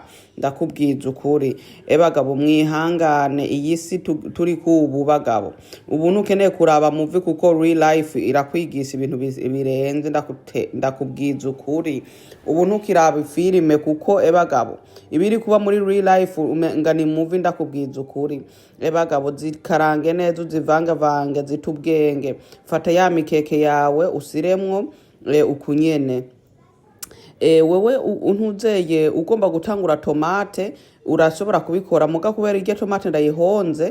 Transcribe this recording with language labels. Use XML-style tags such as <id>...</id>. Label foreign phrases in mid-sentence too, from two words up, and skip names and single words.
<rn>Ndakubwiza ukuri. Bagabo mwihangane, iyi si turi kubu bagabo. Ubu nukeneye kuraba movie kuko</rn> <en>real life</en> <rn>irakwigisha ibintu birenze. Ndakubwiza ukuri. Ubu nukiraba filime kuko bagabo ibiri kuba muri</rn> <en>real life</en> <rn>ngani movie. Ndakubwiza ukuri. Bagabo zikarange neza, uzivangavange zitubwenge. Fata ya mikeke yawe usiremwo ukunyene. Wewe untuzeye ugomba gutangura tomate, urashobora kubikora muga kubera iryo tomate ndayihonze.</rn>